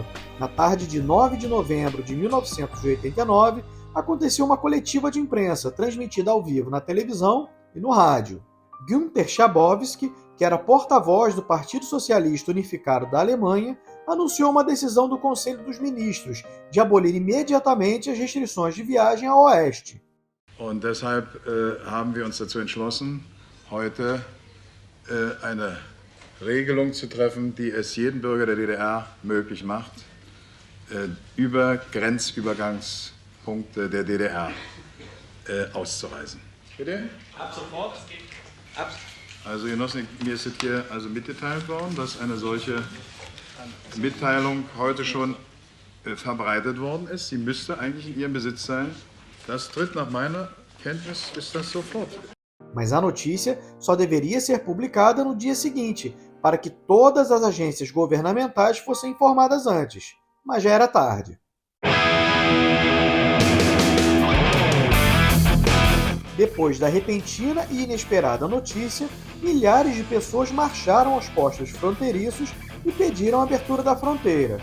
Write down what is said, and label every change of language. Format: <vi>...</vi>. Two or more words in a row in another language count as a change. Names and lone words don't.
<pt>Na tarde de 9 de novembro de 1989, aconteceu uma coletiva de imprensa, transmitida ao vivo na televisão e no rádio. Günther Schabowski, que era porta-voz do Partido Socialista Unificado da Alemanha, anunciou uma decisão do Conselho dos Ministros de abolir imediatamente as restrições de viagem ao oeste.</pt> <de>Und deshalb haben wir uns dazu entschlossen, heute eine Regelung zu treffen, die es jedem Bürger der DDR möglich macht, über Grenzübergangspunkte der DDR auszureisen. Bitte? Ab sofort. Also Genossen, mir ist hier also mitgeteilt worden, dass eine solche Mitteilung heute schon verbreitet worden ist. Sie müsste eigentlich in Ihrem Besitz sein. Das tritt nach meiner Kenntnis ist das sofort.</de> <pt>Mas a notícia só deveria ser publicada no dia seguinte, para que todas as agências governamentais fossem informadas antes. Mas já era tarde. Depois da repentina e inesperada notícia, milhares de pessoas marcharam aos postos fronteiriços e pediram a abertura da fronteira.</pt>